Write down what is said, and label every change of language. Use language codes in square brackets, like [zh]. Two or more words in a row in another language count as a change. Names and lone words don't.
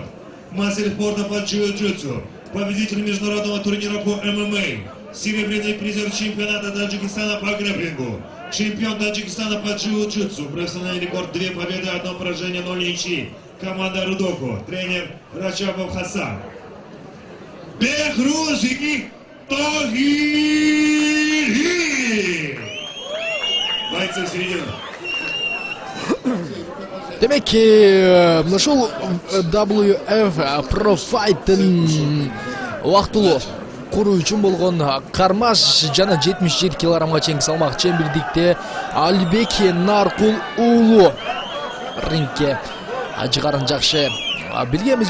[ru] Мастер спорта по джиу-джитсу, победитель международного турнира по ММА, серебряный призер чемпионата Таджикистана по грэпплингу, чемпион Таджикистана по джиу-джитсу, профессиональный рекорд 2 победы, 1 поражение, 0 ничьи, команда Рудоку, тренер Рачабов Хасан. Бехрузи Тогири! Бойцы в середину. [ky] Демек ушул WF Pro Fight'ын убактылуу куруу үчүн болгон кармаш жана 77 килограммга чейинки салмак чембирдикте Алибек Наркул уулу рингге жыгарын жакшы билгенбиз.